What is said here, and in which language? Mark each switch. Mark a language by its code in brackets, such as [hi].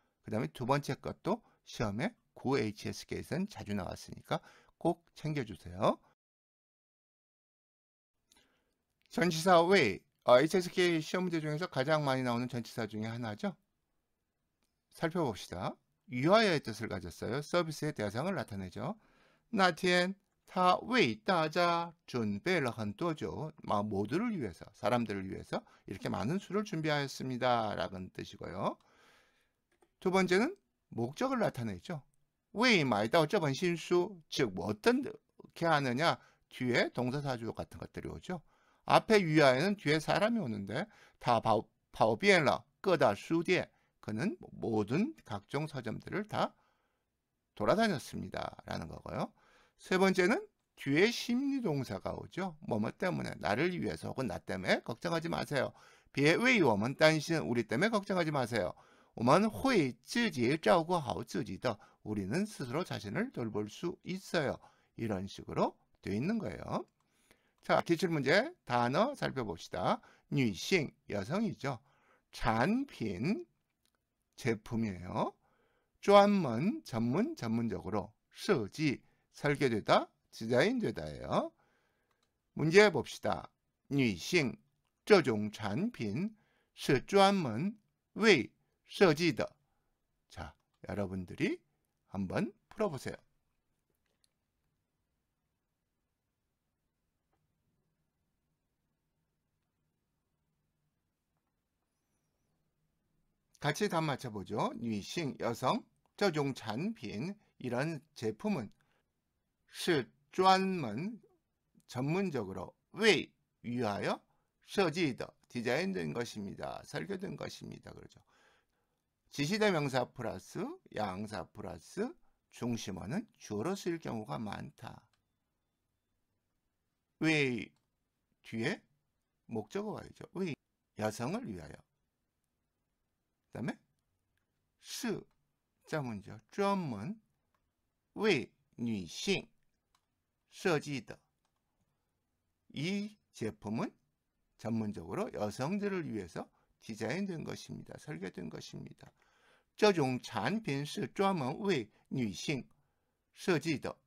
[ko] 그 다음에 두 번째 것도 시험에 구 HSK에서는 자주 나왔으니까 꼭 챙겨주세요. 전치사 왜, HSK 시험 문제 중에서 가장 많이 나오는 전치사 중에 하나죠. 살펴봅시다. 위하여의 뜻을 가졌어요. 서비스의 대상을 나타내죠. [zh] 那天他为大家准备了很多酒. [ko] 모두를 위해서, 사람들을 위해서 이렇게 많은 술을 준비하였습니다. 라는 뜻이고요. 두 번째는 목적을 나타내죠. [zh] 为买到这本新书, [ko] 즉 어떻게 하느냐, 뒤에 동사사주 같은 것들이 오죠. 앞에 위하여는 뒤에 사람이 오는데 [zh] 他跑遍了各大书店. [ko] 그는 모든 각종 서점들을 다 돌아다녔습니다. 라는 거고요. 세 번째는 뒤에 심리동사가 오죠. 뭐뭐 때문에, 나를 위해서 혹은 나 때문에 걱정하지 마세요. [zh] 别为我们担心, [ko] 우리 때문에 걱정하지 마세요. [zh] 我们会自己照顾好自己的, [ko] 우리는 스스로 자신을 돌볼 수 있어요. 이런 식으로 되어 있는 거예요. 자, 기출문제 단어 살펴봅시다. 女性, 여성이죠. 产品, 제품이에요. 专门, 전문적으로. 设计, 설계되다, 디자인되다예요. 문제 봅시다. [zh] 女性这种产品是专门为设计的. [ko] 자, 여러분들이 한번 풀어보세요. 같이 답 맞춰보죠. 女性, 여성, [zh] 这种产品, [ko] 이런 제품은 [zh] 是专门, [ko] 전문적으로, 为, 위하여, [zh] 设计的, [ko] 디자인된 것입니다. 설계된 것입니다. 그러죠. 지시대명사 플러스 양사 플러스 중심어는 주어로 쓰일 경우가 많다. 为 뒤에 목적어가 있죠. 为 여성을 위하여. 그 다음에 是 자문이죠. [zh] 专门为女性设计的. [ko] 이 제품은 전문적으로 여성들을 위해서 디자인된 것입니다. 설계된 것입니다. [zh] 这种产品是专门为女性设计的.